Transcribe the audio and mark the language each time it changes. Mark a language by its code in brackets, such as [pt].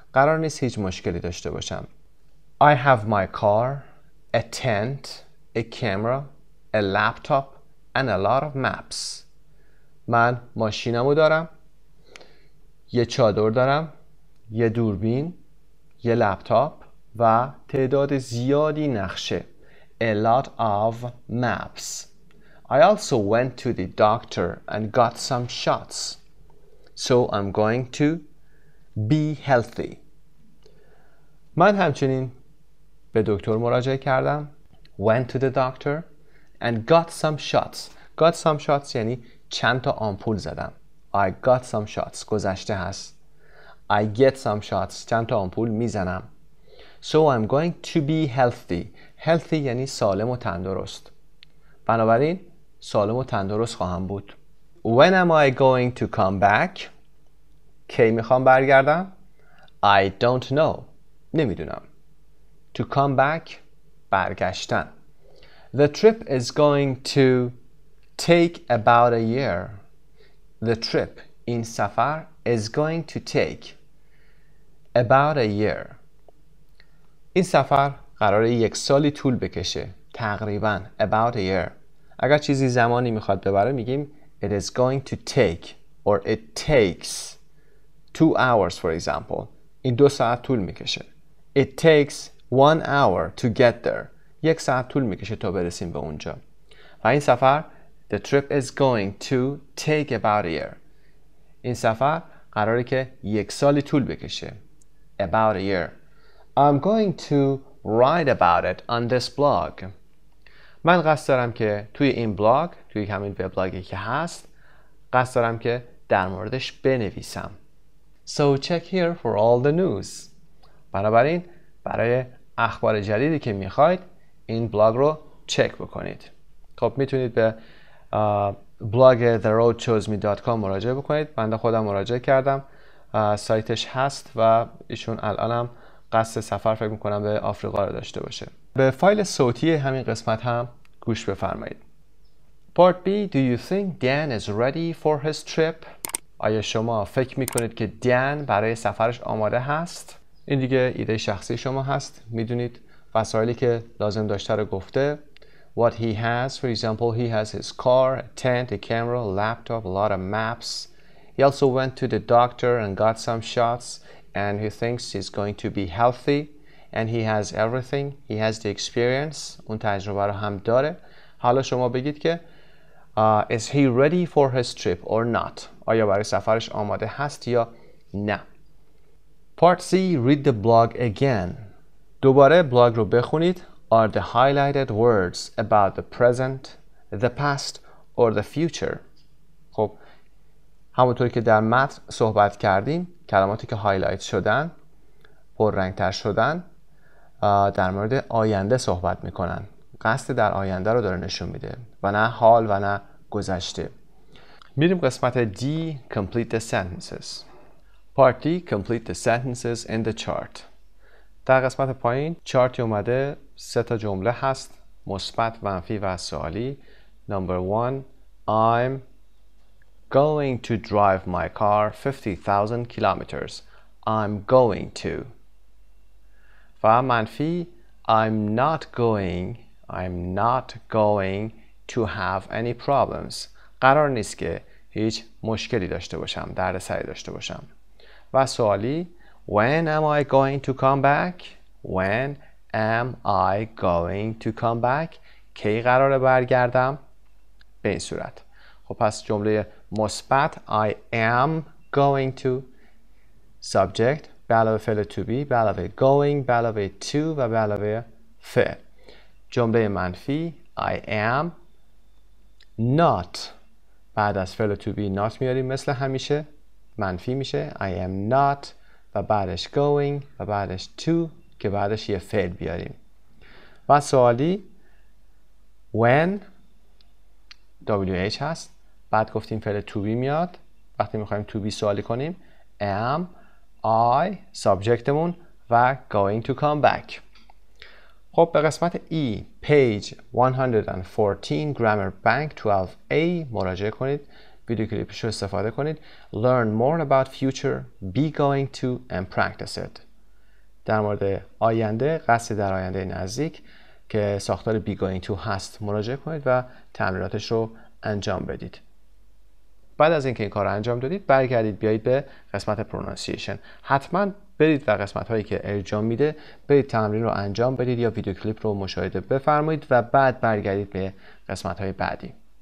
[fa] قرار نیست هیچ مشکلی داشته باشم. [en] I have my car, a tent, a camera, a laptop and a lot of maps. [fa] من ماشینمو دارم، یه چادر دارم، یه دوربین، یه لپتاپ و تعداد زیادی نقشه. [en] A lot of maps. I also went to the doctor and got some shots. So I'm going to be healthy. [fa] من همچنین به دکتر مراجعه کردم. [en] Went to the doctor and got some shots. Got some shots [fa] یعنی چند تا آمپول زدم. [en] I got some shots [fa] گذشته هست. [en] I get some shots [fa] چند تا آمپول میزنم. [en] So I'm going to be healthy. Healthy [fa] یعنی سالم و تندرست. بنابراین سالم و تندرست خواهم بود. [en] When am I going to come back? [fa] کی میخوام برگردم؟ [en] I don't know. [fa] نمیدونم. [en] To come back [fa] برگشتن. [en] The trip is going to take about a year. The trip [fa] این سفر [en] is going to take about a year. [fa] این سفر قراره 1 سالی طول بکشه. تقریبا [en] about a year. [fa] اگر چیزی زمانی میخواد ببره میگیم [en] it is going to take or it takes 2 hours for example. [fa] این 2 ساعت طول میکشه. [en] It takes 1 hour to get there. [fa] 1 ساعت طول میکشه تا برسیم به اونجا. و این سفر [en] the trip is going to take about a year. [fa] این سفر قراره که 1 سالی طول بکشه. [en] About a year. I'm going to write about it on this blog. [fa] من قصد دارم که توی این بلاگ، توی همین وبلاگی که هست، قصد دارم که در موردش بنویسم. [en] So check here for all the news. [fa] بنابراین برای اخبار جدیدی که میخواید این بلاگ رو چک بکنید. خب میتونید به بلاگ theroadchoseme.com مراجعه بکنید. بنده خودم مراجعه کردم. سایتش هست و ایشون الانم قصد سفر فکر میکنم به آفریقا رو داشته باشه. به فایل صوتی همین قسمت هم گوش بفرمایید. [en] Part B. Do you think Dan is ready for his trip? [fa] آیا شما فکر میکنید که دن برای سفرش آماده هست؟ این دیگه ایده شخصی شما هست. میدونید وسایلی که لازم داشته رو گفته. [en] What he has, for example, he has his car, a tent, a camera, a laptop, a lot of maps. He also went to the doctor and got some shots and he thinks he's going to be healthy and he has everything. He has the experience. [fa] اون تجربه رو هم داره. حالا شما بگید که [en] is he ready for his trip or not? [fa] آیا برای سفرش آماده هست یا نه؟ [en] Part C. Read the blog again. [fa] دوباره بلاگ رو بخونید. [en] Are the highlighted words about the present, the past or the future? [fa] خب همونطور که در متن صحبت کردیم کلماتی که هایلایت شدن پررنگ‌تر شدن در مورد آینده صحبت میکنن. قصد در آینده رو داره نشون میده و نه حال و نه گذشته. میریم قسمت D. [en] Complete the sentences. Part D. Complete the sentences in the chart. [fa] در قسمت پایین چارتی اومده 3 تا جمله هست مثبت، منفی و سوالی. [en] Number 1. I'm going to drive my car 50,000 kilometers. I'm going to. [fa] و منفی [en] I'm not going to have any problems. [fa] قرار نیست که هیچ مشکلی داشته باشم، دردسری داشته باشم. و سوالی [en] When am I going to come back? When am I going to come back? [fa] کی قراره برگردم؟ به این صورت. خب پس جمله مثبت [en] I am going to subject [fa] به علاوه فعل [en] to be [fa] به علاوه going به علاوه to و به علاوه فعل. جمله منفی [en] I am not [fa] بعد از فعل [en] to be not [fa] میاریم مثل همیشه منفی میشه I am not و بعدش going و بعدش to که بعدش یه فعل بیاریم. و سوالی [en] when WH [fa] هست بعد گفتیم فعل [en] to be [fa] میاد وقتی میخوایم to be سوالی کنیم [en] am I [fa] subjectمون و [en] going to come back. [fa] خب به قسمت E [en] page 114 grammar bank 12A [fa] مراجعه کنید. ویدیو کلیپش رو استفاده کنید. [en] Learn more about future, be going to and practice it. [fa] در مورد آینده، قصد در آینده نزدیک که ساختار be going to هست مراجعه کنید و تمریناتش رو انجام بدید. بعد از اینکه این کار رو انجام دادید برگردید بیایید به قسمت pronunciation. حتما برید و قسمت هایی که ارجاع میده برید تمرین رو انجام بدید یا ویدیو کلیپ رو مشاهده بفرمایید و بعد برگردید به قسمت های بعدی.